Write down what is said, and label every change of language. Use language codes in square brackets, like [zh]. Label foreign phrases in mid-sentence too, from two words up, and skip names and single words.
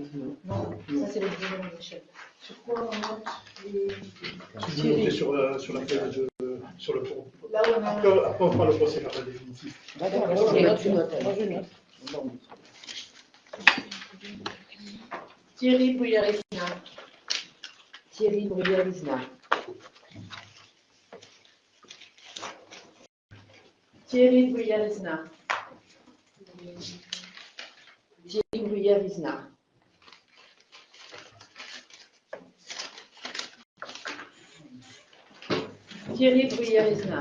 [fr] Non, ça c'est les deuxièmes échelles. Sur quoi on note les. Si vous montez sur la feuille sur le tour. Là où on a. Après, on fera le procès verbal définitif. D'accord, ok, tu notes. Moi je note. Thierry Bruyère-Isna. Thierry Bruyère-Isna. Thierry Bruyère-Isna. Thierry Bruyère-Isna. Thierry Bruyère-Isna.